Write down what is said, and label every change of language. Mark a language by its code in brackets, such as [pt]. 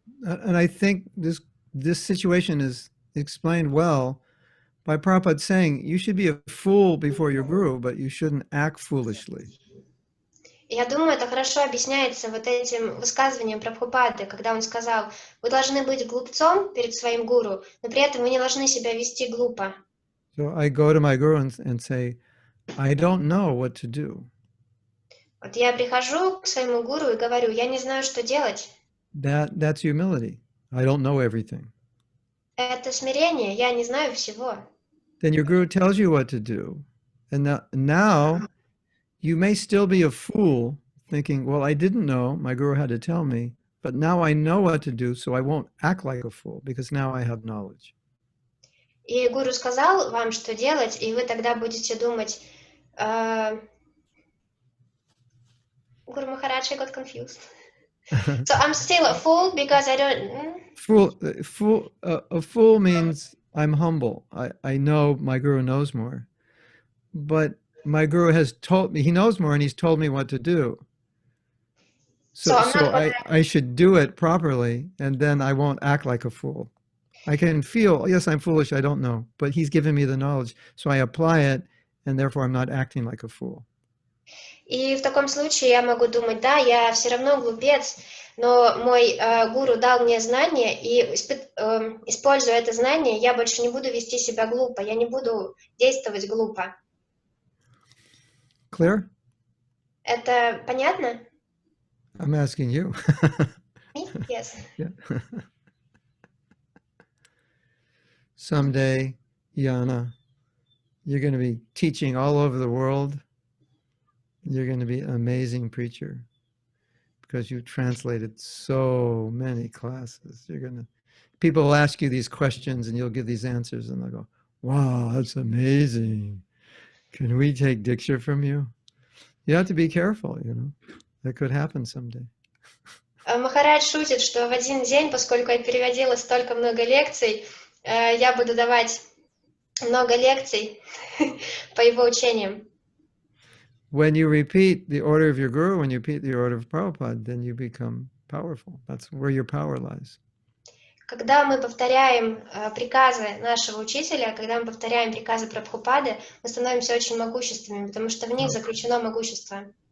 [en] And I think this situation is explained well by Prabhupada saying, you should be a fool before your Guru, but you shouldn't act foolishly. [ru] Я думаю, это хорошо объясняется вот этим высказыванием Прабхупады, когда он сказал: вы должны быть глупцом перед своим гуру, но при этом вы не должны себя вести глупо. [en] So I go to my guru and say, I don't know what to do. [ru] Вот я прихожу к своему гуру и говорю: я не знаю, что делать. [en] That's humility. I don't know everything. [ru] Это смирение, я не знаю всего. [en] Then your guru tells you what to do. And now you may still be a fool thinking, well, I didn't know, my guru had to tell me, but now I know what to do, so I won't act like a fool because now I have knowledge. [ru] И гуру сказал вам, что делать, и вы тогда будете думать, Guru Maharaj, [en] I got confused. So I'm still a fool because I don't... A fool means I'm humble. I know my guru knows more. But my guru has told me, he knows more and he's told me what to do. So I should do it properly and then I won't act like a fool. I can feel, yes, I'm foolish, I don't know, but he's given me the knowledge. So I apply it and therefore I'm not acting like a fool. [ru] И в таком случае я могу думать, да, я все равно глупец, но мой гуру дал мне знание, и используя это знание, я больше не буду вести себя глупо, я не буду действовать глупо. [en] Clear? [ru] Это понятно? [en] I'm asking you. Me? Yes. Yeah. Someday, Yana, you're going to be teaching all over the world. You're going to be an amazing preacher because you've translated so many classes. People will ask you these questions and you'll give these answers and they'll go, wow, that's amazing. Can we take Diksha from you? You have to be careful, That could happen someday. [ru] Махарадж шутит, что в один день, поскольку я переводила столько много лекций, я буду давать много лекций по его учениям. [en] When you repeat the order of your guru, when you repeat the order of Prabhupada, then you become powerful. That's where your power lies. [ru] Когда мы повторяем приказы нашего учителя, когда мы повторяем приказы Прабхупады, мы становимся очень могущественными, потому что в них заключено могущество.